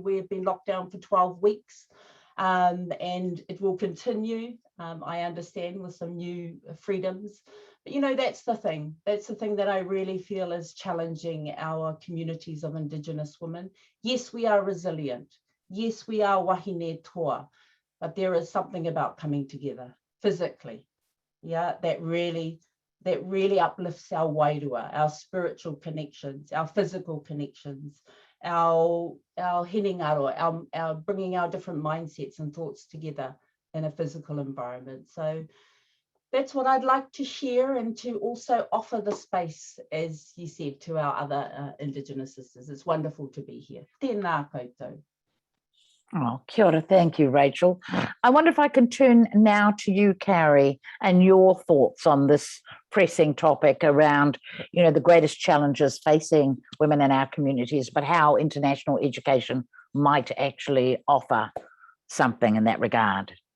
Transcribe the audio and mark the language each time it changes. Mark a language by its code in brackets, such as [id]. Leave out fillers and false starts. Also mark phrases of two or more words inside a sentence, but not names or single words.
[en] We've been locked down for 12 weeks and it will continue, I understand, with some new freedoms. But, you know, that's the thing. That's the thing that I really feel is challenging our communities of Indigenous women. Yes, we are resilient. Yes, we are [mi] wahine toa, [en] but there is something about coming together physically, yeah, that really uplifts our wairua, our spiritual connections, our physical connections, our hinengaro, our bringing our different mindsets and thoughts together in a physical environment. So that's what I'd like to share, and to also offer the space, as you said, to our other Indigenous sisters. It's wonderful to be here. [mi] Tēnā koutou. Oh, kia ora. [en] Thank you, Rachel. I wonder if I can turn now to you, Carrie, and your thoughts on this pressing topic around, the greatest challenges facing women in our communities, but how international education might actually offer something in that regard.